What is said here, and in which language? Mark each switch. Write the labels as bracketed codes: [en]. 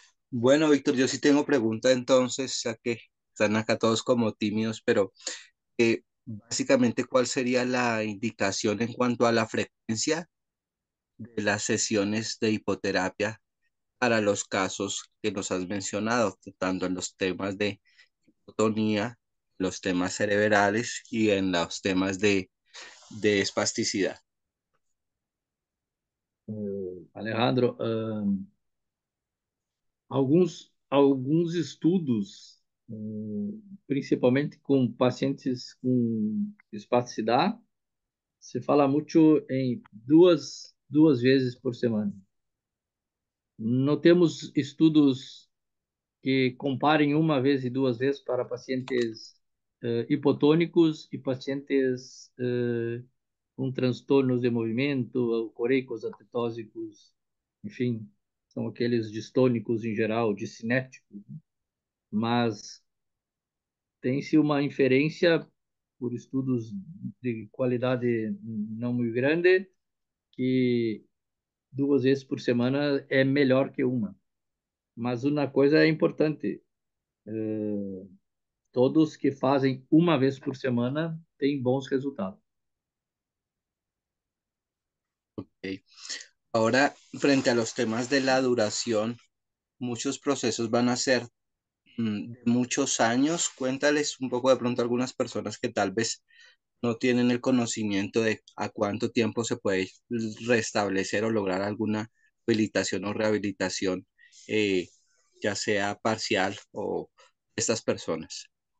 [es] Bueno, Víctor, yo sí tengo pregunta entonces, ya que están acá todos como tímidos, pero básicamente, ¿cuál sería la indicación en cuanto a la frecuencia de las sesiones de hipoterapia para los casos que nos has mencionado, tanto en los temas de hipotonía, los temas cerebrales y en los temas de espasticidad? [pt] Alejandro, alguns estudos, principalmente com pacientes com espasticidade, se fala muito em duas vezes por semana. Não temos estudos que comparem uma vez e duas vezes para pacientes hipotônicos e pacientes com transtornos de movimento, coreicos, atetósicos, enfim, são aqueles distônicos em geral, discinéticos, mas tem-se uma inferência por estudos de qualidade não muito grande que duas vezes por semana é melhor que uma. Mas uma coisa é importante, todos que fazem uma vez por semana têm bons resultados. Ok. [es] Ahora, frente a los temas de la duración, muchos procesos van a ser de muchos años. Cuéntales un poco de pronto a algunas personas que tal vez no tienen el conocimiento de a cuánto tiempo se puede restablecer o lograr alguna habilitación o rehabilitación, eh, ya sea parcial o estas personas.